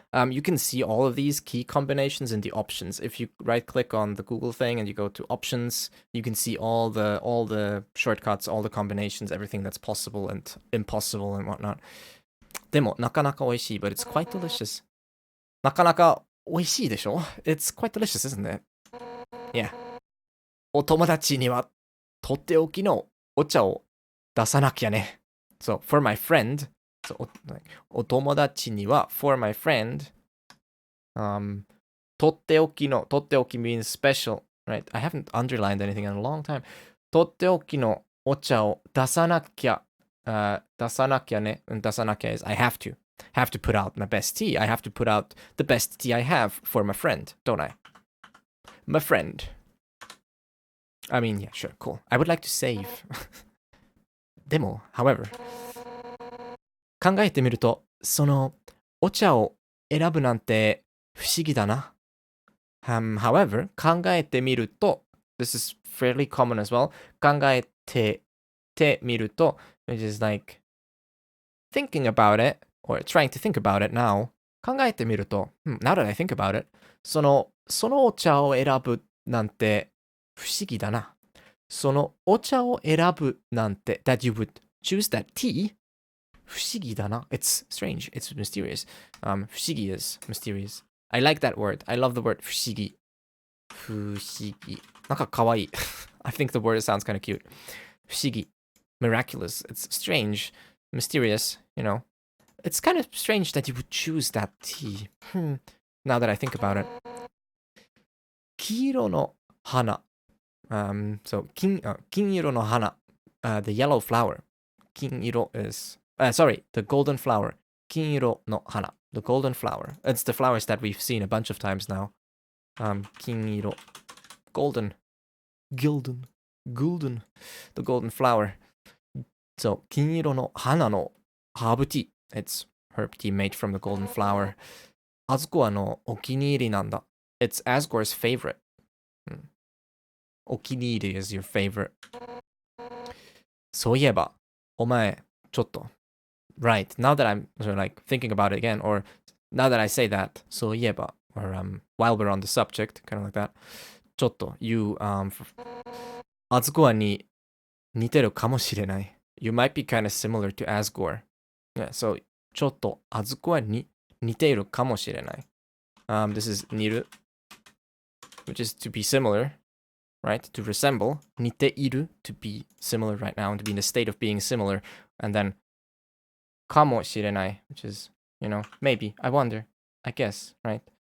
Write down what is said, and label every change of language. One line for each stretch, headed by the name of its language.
English: You can see all of these key combinations in the options. If you right-click on the Google thing and you go to options, you can see all the shortcuts, all the combinations, everything that's possible and impossible and whatnot.
Japanese: Demo, nakanaka oishii,
English: but it's quite delicious.
Japanese: Nakanaka oishii desho?
English: It's quite delicious, isn't it? Yeah.
Japanese: お友達にはとっておきのお茶を出さなきゃね.
English: So, for my friend, so, like,
Japanese: お友達には
English: for my friend, とっておきの means special, right? I haven't underlined anything in a long time.
Japanese: とっておきのお茶を出さなきゃ、出さなきゃね.
English: And 出さなきゃ is I have to put out my best tea. I have to put out the best tea I have for my friend, don't I? My friend. I mean, yeah, sure, cool. I would like to save.
Japanese: でも, however, 考えてみると、そのお茶を選ぶなんて不思議だな。
English: However,
Japanese: 考えてみると,
English: this is fairly common as well.
Japanese: 考えてみると,
English: which is like thinking about it, or trying to think about it now.
Japanese: 考えてみると,
English: now that I think about it,
Japanese: そのお茶を選ぶなんて不思議だな。そのお茶を選ぶなんて
English: that you would choose that tea
Japanese: 不思議だな.
English: It's strange. It's mysterious. 不思議 is mysterious. I like that word. I love the word 不思議.
Japanese: 不思議.なんかかわいい.
English: I think the word sounds kind of cute. 不思議.Miraculous. It's strange. Mysterious, you know. It's kind of strange that you would choose that tea. Now that I think about it.
Japanese: 黄色の花.So 金色の花.
English: The yellow flower. 金色 is sorry, the golden flower.
Japanese: 金色の花.
English: The golden flower. It's the flowers that we've seen a bunch of times now. 金色.Golden. Gilden. Gulden. The golden flower. So 金色の花の herb tea. It's herb tea made from the golden flower.
Japanese: あずこのお気に入りなんだ.
English: It's Asgore's favorite. Okiniri is your favorite.
Japanese: そういえば、お前、ちょっと。
English: Right, now that I'm sort of like thinking about it again, or now that I say that, そういえば, or while we're on the subject, kind of like that, ちょっと, you,
Japanese: Asgore に似てるかもしれない.
English: You might be kind of similar to Asgore.
Japanese: Yeah, so ちょっと Asgore に似ているかもしれない.
English: This is 似る, which is to be similar, right? To resemble. 似ている, to be similar right now, and to be in the state of being similar. And then かもしれない, which is, you know, maybe, I wonder, I guess, right?